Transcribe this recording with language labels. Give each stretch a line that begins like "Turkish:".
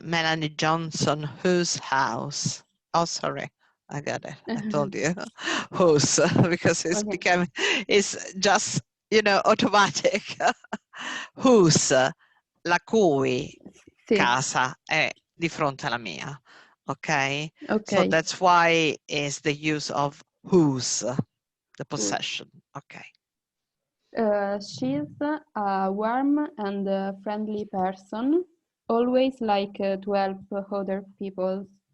English: Melanie Johnson, whose house? Oh, sorry. I got it. I told you whose, because it's Okay. becoming, it's just, you know, automatic.
Italian: Whose, la cui Sì. casa è di fronte alla mia.
English: Okay? So Okay. that's why is the use of whose, the possession. Okay. She's a warm and friendly person, always like to help other people.